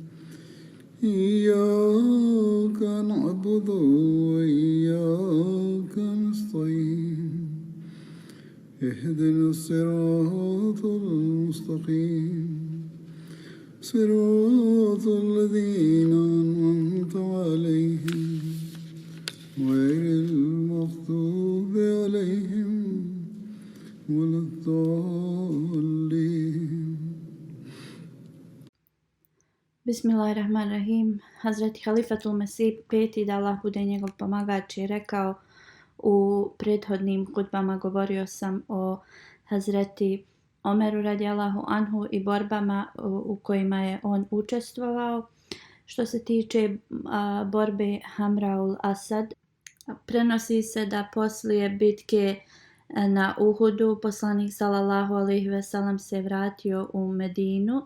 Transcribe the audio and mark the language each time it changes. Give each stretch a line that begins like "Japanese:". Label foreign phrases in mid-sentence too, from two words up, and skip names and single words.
Arabic: إياك نعبد وإياك نستعين اهدنا الصراط المستقيم صراط الذين أنعمت عليهم غير المغضوب عليهم ولا الضالين. Bismillahirrahmanirrahim.
Bosnian: Hazreti Halifatul Mesih peti, da Allah bude njegov pomagač, je rekao u prethodnim hutbama, govorio sam o Hazreti Omeru
Arabic: رضي الله عنه
Bosnian: i borbama u kojima je on učestvovao. Što se tiče borbe Hamraul Asad, prenosi se da poslije bitke na Uhudu poslanik
Arabic: صلى الله عليه وسلم
Bosnian: se vratio u Medinu.